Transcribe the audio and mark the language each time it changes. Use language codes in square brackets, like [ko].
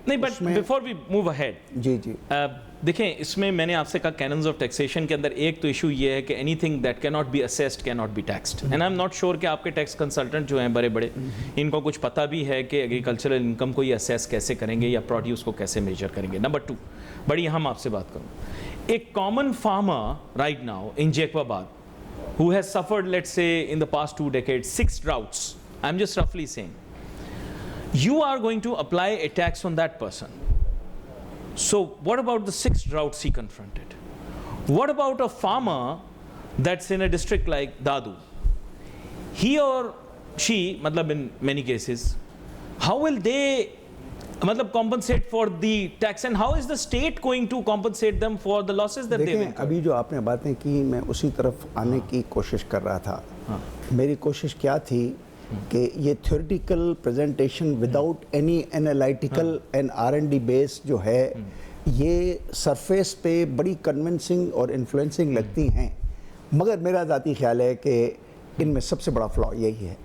[ur] نہیں, [en] but before we move ahead, [ur] جی دیکھیں اس میں نے آپ سے کہا کیننز آف ٹیکسیشن کے اندر ایک تو ایشو یہ ہے کہ [en] Anything that can not be assessed can not be taxed. And I am not sure [ur] کہ آپ کے ٹیکس کنسلٹنٹ جو ہیں بڑے بڑے, ان کو کچھ پتہ بھی ہے کہ ایگریکلچرل انکم کو یہ اسیس کیسے کریں گے یا پروڈیوس کو کیسے میجر کریں گے. نمبر 2, بڑی اہم آپ سے بات کروں, [en] ایک common farmer right now in Jacobabad who has suffered let's say in the past 2 decades 6 droughts, I'm just roughly saying, you are going to apply a tax on that person. So what about the 6 droughts he confronted? What about a farmer that's in a district like Dadu? He or she, matlab in many cases, how will they compensate for the tax, and how is the state going to compensate them for the losses that they will incur? [ur] ابھی جو آپ نے باتیں کی میں اسی طرف آنے کی کوشش کر رہا تھا. میری کوشش کیا تھی کہ یہ theoretical presentation [en] without any analytical and R&D base [ur] جو ہے یہ سرفیس پہ بڑی کنونسنگ اور انفلوئنسنگ لگتی ہیں, مگر میرا ذاتی خیال ہے کہ ان میں سب سے بڑا فلا یہی ہے.